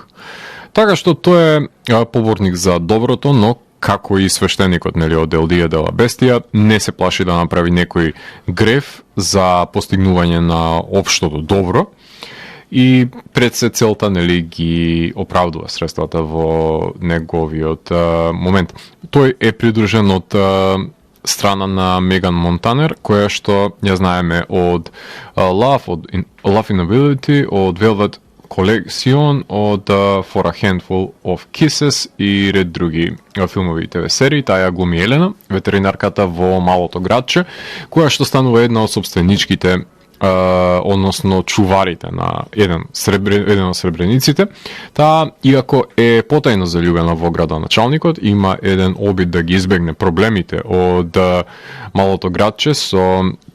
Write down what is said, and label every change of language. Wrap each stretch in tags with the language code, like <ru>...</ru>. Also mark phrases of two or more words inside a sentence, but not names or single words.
<mk>Така што тој е поборник за доброто, но како и свештеникот од El Dia de la Bestia, не се плаши да направи некој греф за постигнување на општото добро и пред се целта ги оправдува средствата во неговиот момент. Тој е придружен од страна на Меган Монтанер, која што ја знаеме од Love in Ability, од Velvet Collection, од For a Handful of Kisses и ред други филмови и ТВ серии. Таа ја глуми Елена, ветеринарката во Малото градче, која што станува една од собственичките, односно чуварите на еден од сребрениците. Таа, иако е потајно заљубена во градоначалникот, има еден обид да ги избегне проблемите од Малото градче со</mk>